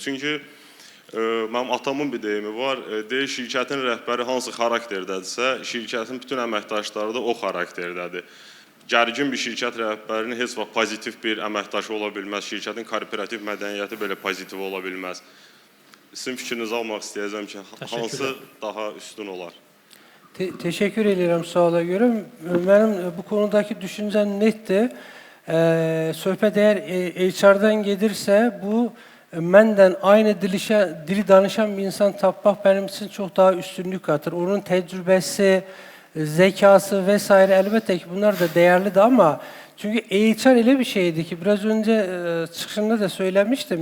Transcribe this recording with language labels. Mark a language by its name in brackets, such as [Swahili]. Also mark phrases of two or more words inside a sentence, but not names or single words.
[Azerbaijani] Çünki mənim atamın bir deyimi var, deyir şirkətin rəhbəri hansı xarakterdədirsə, şirkətin bütün əməkdaşları da o xarakterdədir. Gərgin bir şirkət rəhbərinin heç vaxt pozitiv bir əməkdaşı ola bilməz, şirkətin korporativ mədəniyyəti belə pozitiv ola bilməz. Sizin fikrinizi almaq istəyəcəm ki, hansı daha üstün olar? [Turkish] Teşekkür ederim suala göre. Benim bu konudaki düşüncem netti. Söhbət eğer HR'dan gelirse bu menden aynı dili danışan bir insan tapmak benim için çok daha üstünlük katır. Onun tecrübesi, zekası vesaire elbette ki bunlar da değerlidir ama çünkü HR öyle bir şeydi ki biraz önce çıkışında da söylemiştim.